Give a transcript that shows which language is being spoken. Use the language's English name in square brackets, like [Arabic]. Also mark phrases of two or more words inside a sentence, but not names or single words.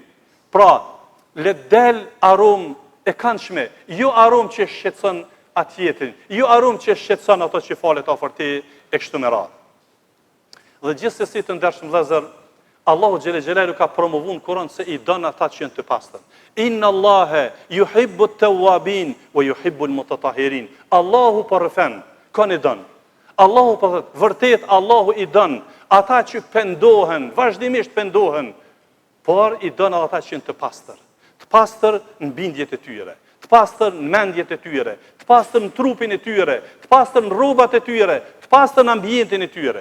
[Albanian] Pra, le del aromë e këndshme, jo aromë që shqetëson atjetin, jo aromë që shqetëson ato që falet afër te e kështu me radhë. Dhe gjithsesi të ndershëm vëllezër, Allahu [Arabic] جل جلاله [Albanian] ka promovuar në Kur'an se i don ata që janë të pastër. [Arabic] إن الله يحب التوابين ويحب المتطهرين. [Albanian] Allahu përfen, kanë i don. Allahu po vërtet Allahu i don ata që pendohen, vazhdimisht pendohen, por i don ata që janë të pastër. Të pastër në bindjet e tyre, të të pastër në mendjet e tyre, të pastër në trupin e tyre, të pastër në rrobat e tyre, të pastër në ambientin e tyre.